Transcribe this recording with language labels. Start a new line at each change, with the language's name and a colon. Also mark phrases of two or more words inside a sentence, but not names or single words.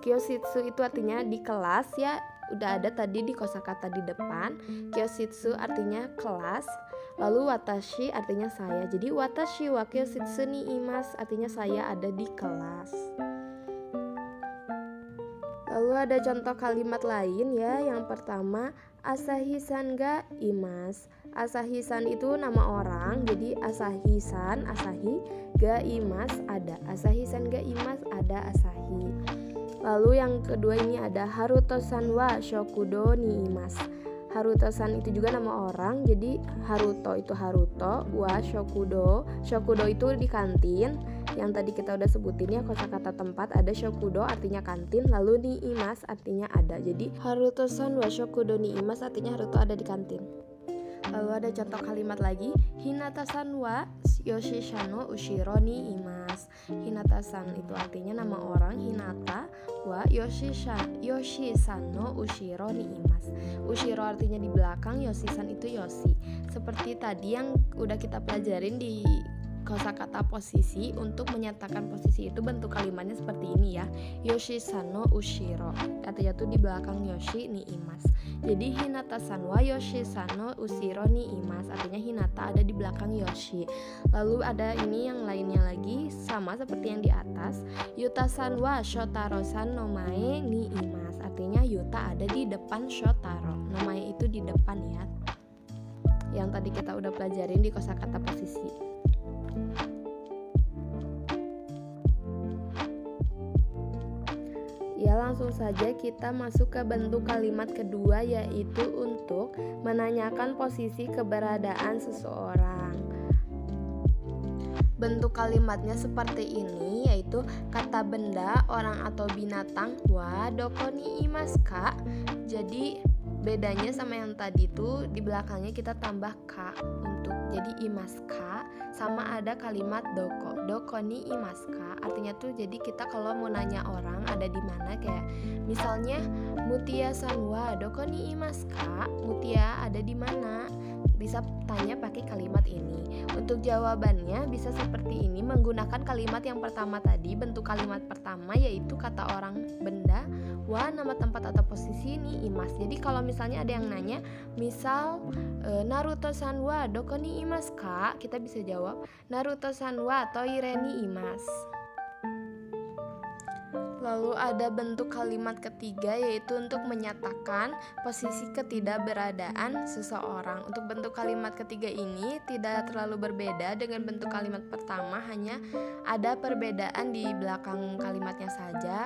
Indonesian: Kyoshitsu itu artinya di kelas ya, udah ada tadi di kosakata di depan. Kyoshitsu artinya kelas. Lalu watashi artinya saya. Jadi
Japanese: わたしは教室にいます
Indonesian: artinya saya ada di kelas. Lalu ada contoh kalimat lain ya. Yang pertama,
Japanese: Asahiさんがいます.
Indonesian: Asahi-san itu nama orang. Jadi Asahi-san, Asahi,
Japanese: がいます
Indonesian: ada.
Japanese: Asahiさんがいます
Indonesian: ada Asahi. Lalu yang kedua ini ada
Japanese: Harutoさんは食堂にいます.
Indonesian: Haruto-san itu juga nama orang. Jadi Haruto itu Haruto,
Japanese: は食堂.
Indonesian: Shokudo itu di kantin. Yang tadi kita udah sebutin ya, kosakata tempat ada shokudo artinya kantin, lalu
Japanese: にいます
Indonesian: artinya ada. Jadi
Japanese: Harutoさんは食堂にいます
Indonesian: artinya Haruto ada di kantin. Lalu ada contoh kalimat lagi,
Japanese: HinataさんはYoshiさんの後ろにいます.
Indonesian: Hinata-san itu artinya nama orang,
Japanese: Hinata wa Yoshi-san no ushiro ni imas.
Indonesian: Ushiro artinya di belakang, Yoshi-san itu Yoshi. Seperti tadi yang udah kita pelajarin di kosakata posisi, untuk menyatakan posisi itu bentuk kalimatnya seperti ini ya.
Japanese: Yoshi-san no ushiro,
Indonesian: artinya tuh di belakang Yoshi
Japanese: にいます. Jadi HinataさんはYoshiさんの後ろにいます,
Indonesian: artinya Hinata ada di belakang Yoshi. Lalu ada ini yang lainnya lagi, sama seperti yang di atas.
Japanese: Yuta-san wa Shotaro-san no mae ni imas,
Indonesian: artinya Yuta ada di depan Shotaro. Nomae itu di depan ya. Yang tadi kita udah pelajarin di kosakata posisi. Ya, langsung saja kita masuk ke bentuk kalimat kedua, yaitu untuk menanyakan posisi keberadaan seseorang. Bentuk kalimatnya seperti ini, yaitu kata benda, orang atau binatang,
Japanese: はどこにいますか.
Indonesian: Jadi bedanya sama yang tadi tuh di belakangnya kita tambah ka untuk jadi
Japanese: いますか,
Indonesian: sama ada kalimat
Japanese: どこにいますか,
Indonesian: artinya tuh jadi kita kalau mau nanya orang ada di mana, kayak misalnya
Japanese: Mutiaさんはどこにいますか,
Indonesian: Mutia ada di mana, bisa tanya pakai kalimat ini. Untuk jawabannya bisa seperti ini, menggunakan kalimat yang pertama tadi. Bentuk kalimat pertama yaitu kata orang benda, wa nama tempat atau posisi
Japanese: にいます.
Indonesian: Jadi kalau misalnya ada yang nanya, misal
Japanese: Narutoさんはどこにいますか,
Indonesian: kita bisa jawab
Japanese: Narutoさんはトイレにいます.
Indonesian: Lalu ada bentuk kalimat ketiga, yaitu untuk menyatakan posisi ketidakberadaan seseorang. Untuk bentuk kalimat ketiga ini tidak terlalu berbeda dengan bentuk kalimat pertama, hanya ada perbedaan di belakang kalimatnya saja.